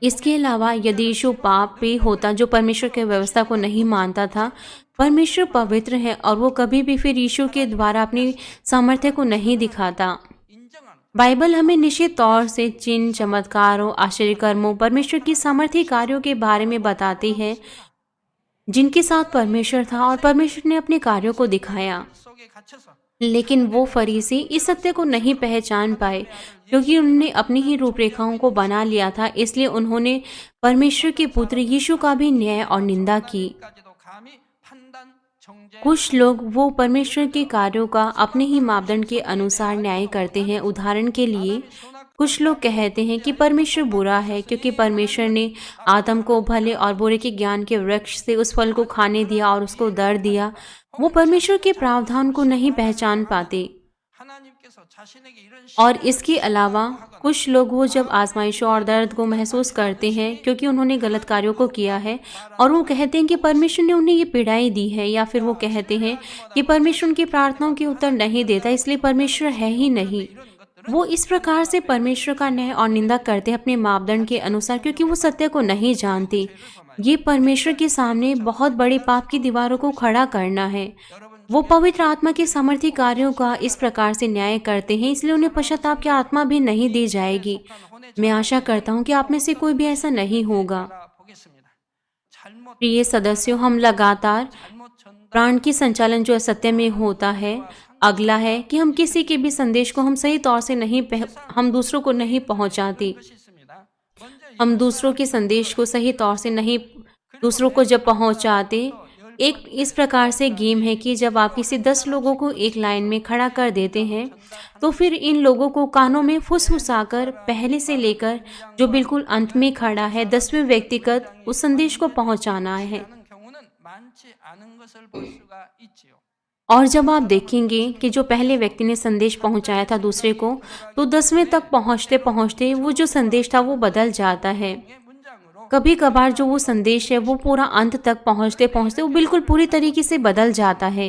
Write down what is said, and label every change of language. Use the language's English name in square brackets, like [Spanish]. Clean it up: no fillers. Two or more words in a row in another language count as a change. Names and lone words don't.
[Hindi] इसके अलावा यदि यीशु पापी होता जो परमेश्वर की व्यवस्था को नहीं मानता था, परमेश्वर पवित्र है और वो कभी भी फिर यीशु के द्वारा अपनी सामर्थ्य को नहीं दिखाता। [Korean] 인정하는 [Hindi] बाइबल हमें निश्चित तौर से चिन्ह, चमत्कारों, आश्चर्य कर्मों, परमेश्वर की सामर्थ्य कार्यों के बारे में बताती है जिनके साथ परमेश्वर था और परमेश्वर ने अपने कार्यों को दिखाया। [Korean] 속에 갇혀서 [Hindi] लेकिन वो फरीसी इस सत्य को नहीं पहचान पाए क्योंकि उन्होंने अपनी ही रूपरेखाओं को बना लिया था। इसलिए उन्होंने परमेश्वर के पुत्र यीशु का भी न्याय और निंदा की। [Korean] 까지도 감히 판단 정죄 [Hindi] कुछ लोग वो परमेश्वर के कार्यों का अपने ही मापदंड के अनुसार न्याय करते हैं। उदाहरण के लिए कुछ लोग कहते हैं कि परमेश्वर बुरा है क्योंकि परमेश्वर ने आदम को भले और बुरे के ज्ञान के वृक्ष से उस फल को खाने दिया और उसको दर्द दिया। वो परमेश्वर के प्रावधान को नहीं पहचान पाते। [Korean] 하나님께서 자신에게 이런 [Hindi] और इसके अलावा कुछ लोग वो जब आजमाइशों और दर्द को महसूस करते हैं क्योंकि उन्होंने गलत कार्यों को किया है और वो कहते हैं कि परमेश्वर ने उन्हें ये पीड़ाएं दी है, या फिर वो कहते हैं कि परमेश्वर उनकी प्रार्थनाओं के उत्तर नहीं देता इसलिए परमेश्वर है ही नहीं। वो इस प्रकार से परमेश्वर का न्याय और निंदा करते हैं अपने मापदंड के अनुसार क्योंकि वो सत्य को नहीं जानते। ये परमेश्वर के सामने बहुत बड़े पाप की दीवारों को खड़ा करना है। वो पवित्र आत्मा के सामर्थ्य कार्यों का इस प्रकार से न्याय करते हैं, इसलिए उन्हें पश्चाताप की आत्मा भी नहीं दी जाएगी। मैं आशा करता हूँ कि आप में से कोई भी ऐसा नहीं होगा। [Korean] 보겠습니다. 잘못 [Hindi] प्रिय सदस्यों, हम लगातार [Korean] 잘못 전달 [Hindi] प्राण की संचालन जो असत्य में होता है। अगला है कि हम किसी के भी संदेश को हम सही तौर से हम दूसरों को नहीं पहुंचाते। [Korean] 것이 있습니다. 먼저 [Hindi] हम दूसरों के संदेश को सही तौर से नहीं दूसरों को जब पहुंचाते, एक इस प्रकार से गेम है कि जब आप किसी 10 लोगों को एक लाइन में खड़ा कर देते हैं तो फिर इन लोगों को कानों में फुसफुसाकर पहले से लेकर जो बिल्कुल अंत में खड़ा है 10वें व्यक्तिगत उस संदेश को पहुंचाना है। [Korean] 하는 경우는 많지 않은 것을 볼 수가 있지요. [Hindi] और जब आप देखेंगे कि जो पहले व्यक्ति ने संदेश पहुंचाया था दूसरे को, तो 10वें तक पहुंचते पहुंचते वो जो संदेश था वो बदल जाता है। [Korean] 이 문장으로 [Hindi] कभी कभार जो वो संदेश है वो पूरा अंत तक पहुंचते पहुंचते वो बिल्कुल पूरी तरीके से बदल जाता है।